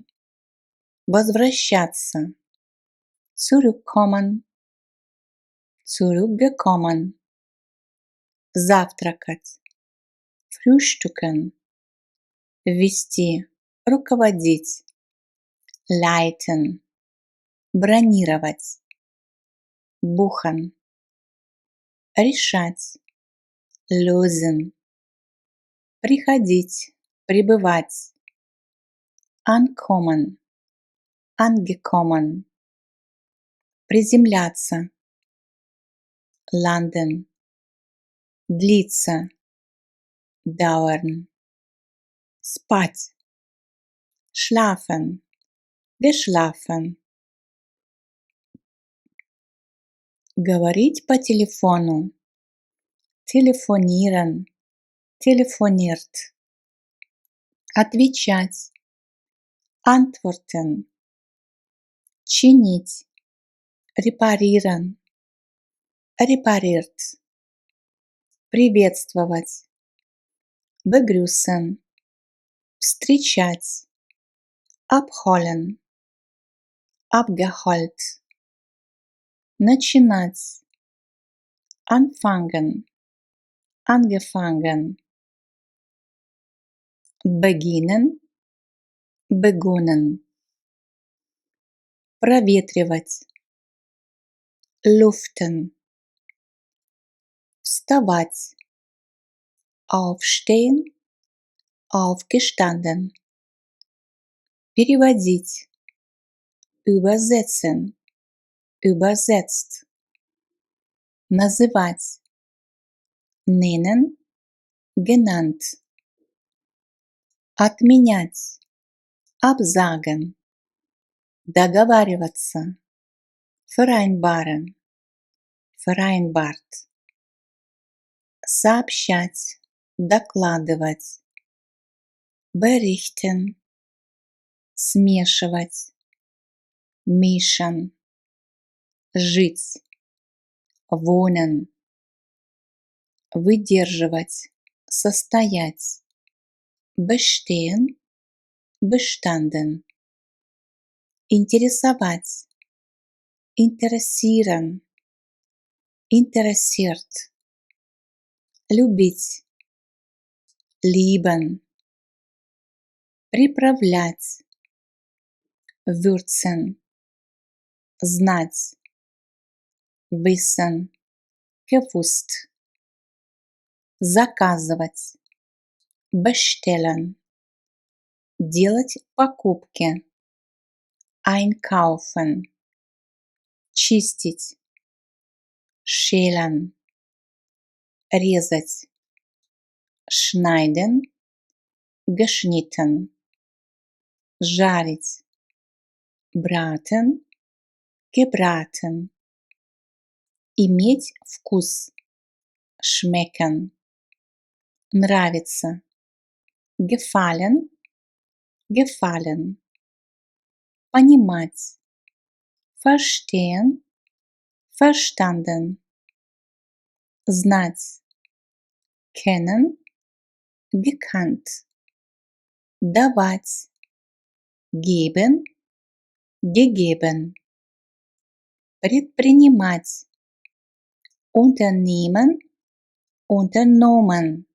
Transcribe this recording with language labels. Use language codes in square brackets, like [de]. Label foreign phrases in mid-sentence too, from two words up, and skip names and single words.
[de] возвращаться, zurückkommen, zurückgekommen, [ru] завтракать, frühstücken, вести, руководить, leiten, бронировать, buchen, решать, lösen, приходить, прибывать, [de] ankommen, angekommen, приземляться, landen, длиться, dauern, спать, schlafen, geschlafen, [ru] говорить по телефону, [de] telefonieren, telefoniert, отвечать, antworten, чинить, reparieren, repariert, приветствовать, begrüßen, встречать, abholen, abgeholt, начинать, anfangen, angefangen, beginnen, begonnen, [ru] проветривать, luften, вставать, [de] aufstehen, aufgestanden, переводить, übersetzen, übersetzt, называть, nennen, genannt, отменять, absagen, договариваться, vereinbaren, vereinbart, [ru] сообщать, докладывать, berichten, смешивать, mischen, жить, wohnen, выдерживать, состоять, [de] bestehen, bestanden, интересовать, interessieren, interessiert, любить, lieben, приправлять, würzen, знать, wissen, gewusst, [ru] заказывать, bestellen, делать покупки, einkaufen, чистить, [de] schälen, резать, schneiden, geschnitten, жарить, braten, gebraten, [ru] иметь вкус, schmecken, нравится, [de] gefallen, gefallen, понимать, verstehen, verstanden, знать, kennen, gekannt, давать, geben, gegeben, предпринимать, unternehmen, unternommen,